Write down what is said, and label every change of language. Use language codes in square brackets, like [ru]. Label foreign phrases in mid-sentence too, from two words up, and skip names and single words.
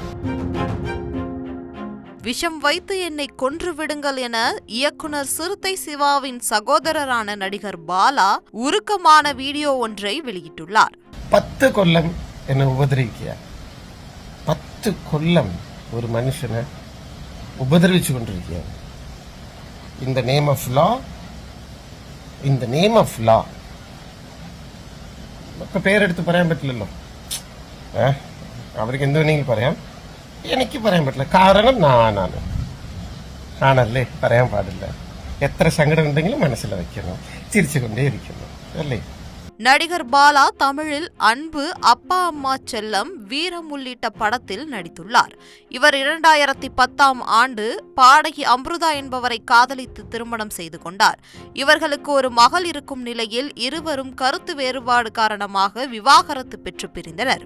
[ta] விஷம் வைத்து என்னை கொன்று விடுங்கள் என இயக்குனர் சிறுத்தை சிவாவின் சகோதரரான நடிகர் பாலா உருக்கமான வீடியோ ஒன்றை வெளியிட்டுள்ளார். [ml] 10 കൊല്ലം എന്നെ ഉപദ്രവിക്ക, 10 കൊല്ലം ഒരു മനുഷനെ ഉപദ്രവിച്ചു കൊണ്ടിരിക്ക. [en] in the name of law, in the name of law [ml] ഇപ്പൊ പേരെടുത്ത് പറയാൻ പറ്റില്ലല്ലോ. അവർക്ക് എന്ത് വേണമെങ്കിലും പറയാം, എനിക്ക് പറയാൻ പറ്റില്ല. കാരണം ഞാനാണ്. ആണല്ലേ, പറയാൻ പാടില്ല. എത്ര സങ്കടം ഉണ്ടെങ്കിലും മനസ്സിൽ വെക്കണം, ചിരിച്ചുകൊണ്ടേ ഇരിക്കുന്നു അല്ലേ. [ta] நடிகர் பாலா தமிழில் அன்பு, அப்பா அம்மா செல்லம், வீரம் உள்ளிட்ட படத்தில் நடித்துள்ளார். இவர் 2010ஆம் ஆண்டு பாடகி அம்ருதா என்பவரை காதலித்து திருமணம் செய்து கொண்டார். இவர்களுக்கு ஒரு மகள் இருக்கும் நிலையில் இருவரும் கருத்து வேறுபாடு காரணமாக விவாகரத்து பெற்று பிரிந்தனர்.